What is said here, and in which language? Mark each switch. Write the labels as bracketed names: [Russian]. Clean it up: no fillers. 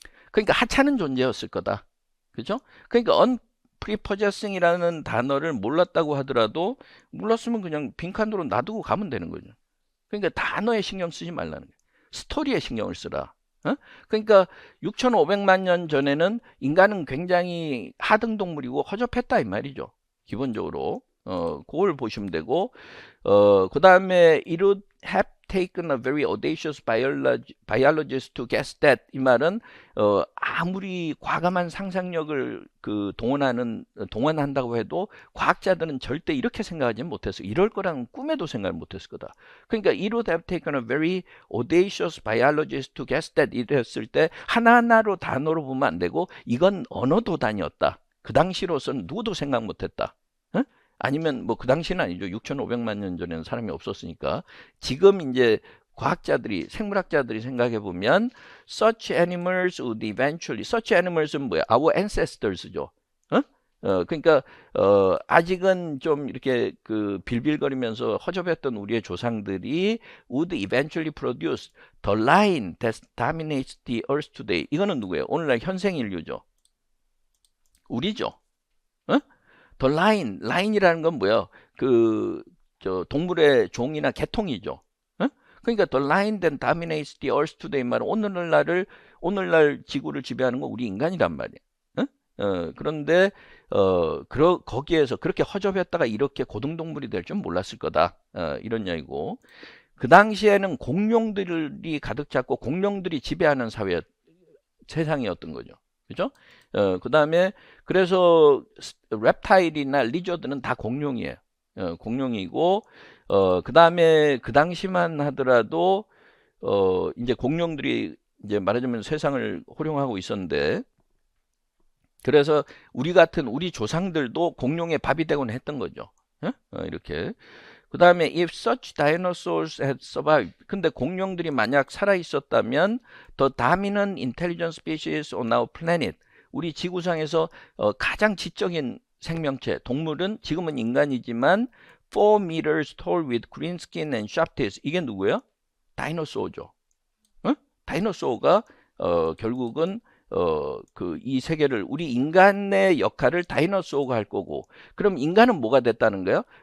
[Korean] 그러니까 하찮은 존재였을 거다. 그죠? 그러니까 unprepossessing이라는 단어를 몰랐다고 하더라도 몰랐으면 그냥 빈칸으로 놔두고 가면 되는 거죠. 그러니까 단어에 신경 쓰지 말라는 거예요. 스토리에 신경을 쓰라. 그러니까 6,500만 년 전에는 인간은 굉장히 하등 동물이고 허접했다 이 말이죠. 기본적으로. 그걸 보시면 되고, 그 다음에 [English] it would have taken a very audacious biologist to guess that. [Korean] 이 말은 아무리 과감한 상상력을 동원한다고 해도 과학자들은 절대 이렇게 생각하지 못했어. 이럴 거랑 꿈에도 생각 못했을 거다. 그러니까 [English] it would have taken a very audacious biologist to guess that [Korean] 이랬을 때 하나하나로 단어로 보면 안 되고 이건 언어 도단이었다. 그 당시로서는 누구도 생각 못했다. 어? 아니면 뭐 그 당시는 아니죠. 6,500만 년 전에는 사람이 없었으니까. 지금 이제 과학자들이, 생물학자들이 생각해 보면 [English] such animals would eventually, such animals [Korean] 은 뭐야? [English] Our ancestors죠. [Korean] 그러니까 아직은 좀 이렇게 빌빌거리면서 허접했던 우리의 조상들이 [English] would eventually produce the line that dominates the earth today. [Korean] 이거는 누구예요? 오늘날 현생 인류죠. 우리죠. 어? The line, 라인이라는 건 뭐야? 동물의 종이나 계통이죠. 그러니까 [English] the line that dominates the earth today [Korean] 말은 오늘날 지구를 지배하는 건 우리 인간이란 말이야. 그런데 거기에서 그렇게 허접했다가 이렇게 고등동물이 될 줄 몰랐을 거다. 이런 이야기고. 그 당시에는 공룡들이 가득 찼고 공룡들이 지배하는 세상이었던 거죠. 그죠? 그 다음에 그래서 reptile이나 lizard는 다 공룡이에요. 공룡이고 그 다음에 그 당시만 하더라도 이제 공룡들이 이제 말하자면 세상을 호령하고 있었는데 그래서 우리 조상들도 공룡의 밥이 되곤 했던 거죠. 이렇게. [English] 그 다음에 if such dinosaurs had survived. [Korean] 근데 공룡들이 만약 살아 있었다면 [English] the dominant intelligent species on our planet. [Korean] 우리 지구상에서 가장 지적인 생명체, 동물은 지금은 인간이지만 [English] 4 meters tall with green skin and sharp teeth. [Korean] 이게 누구예요? 다이노소어죠. 다이노소어가 결국은 이 세계를 우리 인간의 역할을 다이노소어가 할 거고 그럼 인간은 뭐가 됐다는 거예요?